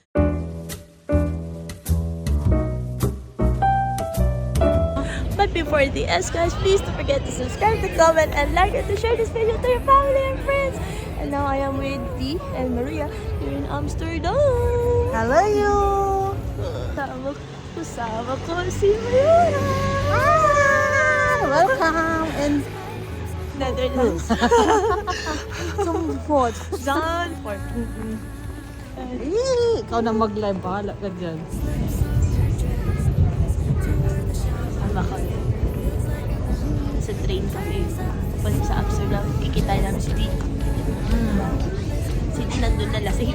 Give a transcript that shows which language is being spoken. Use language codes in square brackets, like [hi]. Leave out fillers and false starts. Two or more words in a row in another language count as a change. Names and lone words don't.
[en] But before the S guys, please don't forget to subscribe, to comment, and like, and to share this video to your family and friends. And now I am with D and Maria here in Amsterdam. Hello you! [tl] Kasama ko si Maria. [en] Welcome in Netherlands. Zandvoort. Zandvoort. [tl] Ikaw na mag-live, bahala ka dyan. Tama ka. Sa train kami. Papunta sa Amsterdam. Kikita namin si D. Si D nandun na lasing.